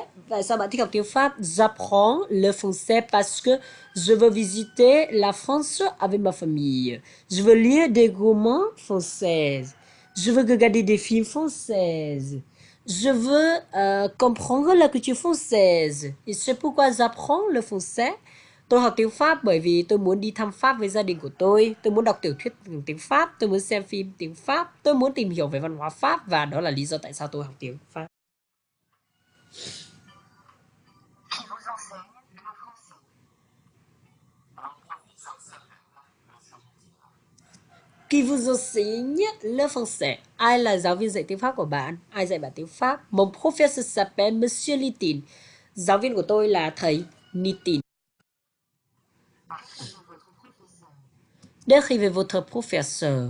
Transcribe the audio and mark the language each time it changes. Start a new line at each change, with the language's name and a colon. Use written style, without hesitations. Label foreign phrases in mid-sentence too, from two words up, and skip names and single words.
Vietnamese: Tại sao bạn thích học tiếng Pháp?
French: J'apprends le français parce que je veux visiter la France avec ma famille. Je veux lire des romans français. Je veux regarder des films françaises. Je veux comprendre la culture française. Et c'est pourquoi j'apprends le français.
Vietnamese: Tôi học tiếng Pháp bởi vì tôi muốn đi thăm Pháp với gia đình của tôi muốn đọc tiểu thuyết bằng tiếng Pháp, tôi muốn xem phim tiếng Pháp, tôi muốn tìm hiểu về văn hóa Pháp và đó là lý do tại sao tôi học tiếng Pháp.
French: Qui vous enseigne le français?
Vietnamese: Ai là giáo viên dạy tiếng Pháp của bạn? Ai dạy bạn tiếng Pháp?
French: Mon professeur s'appelle Monsieur Nitin.
Vietnamese: Giáo viên của tôi là thầy Nitin.
French: Décrivez votre professeur.